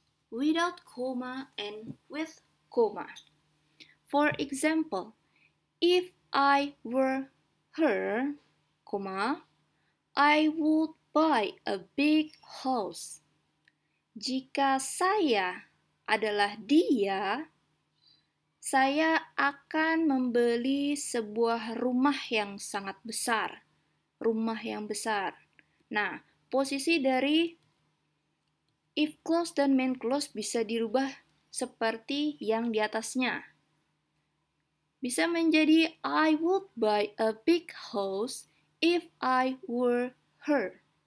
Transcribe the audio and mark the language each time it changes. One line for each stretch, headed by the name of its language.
English: Without comma and with comma. For example, if I were her, comma, I would buy a big house.
Indonesian: Jika saya adalah dia, saya akan membeli sebuah rumah yang sangat besar. Rumah yang besar. Nah, posisi dari if clause dan main clause bisa dirubah seperti yang di atasnya. Bisa menjadi
English: I would buy a big house if I were her.